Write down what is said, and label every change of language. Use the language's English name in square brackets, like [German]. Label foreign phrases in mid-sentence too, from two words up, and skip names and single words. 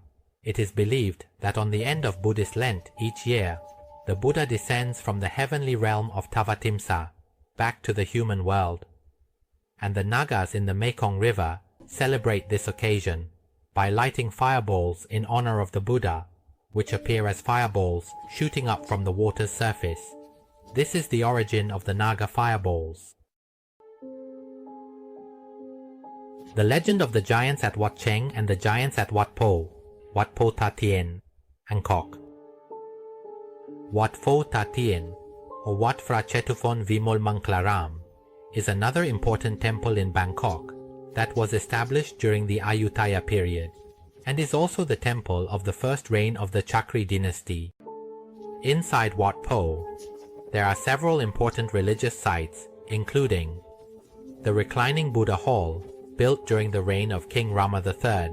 [English] It is believed that on the end of Buddhist Lent each year, the Buddha descends from the heavenly realm of Tavatimsa back to the human world, and the Nagas in the Mekong River celebrate this occasion by lighting fireballs in honor of the Buddha, which appear as fireballs shooting up from the water's surface. This is the origin of the Naga fireballs. The legend of the giants at Wat Cheng and the giants at Wat Po, Wat Po Ta Tien, Angkok. Wat Pho Ta Tien, or Wat Phra Chetufon Vimol Mangklaram, is another important temple in Bangkok that was established during the Ayutthaya period, and is also the temple of the first reign of the Chakri dynasty. Inside Wat Po, there are several important religious sites, including the reclining Buddha Hall, built during the reign of King Rama III.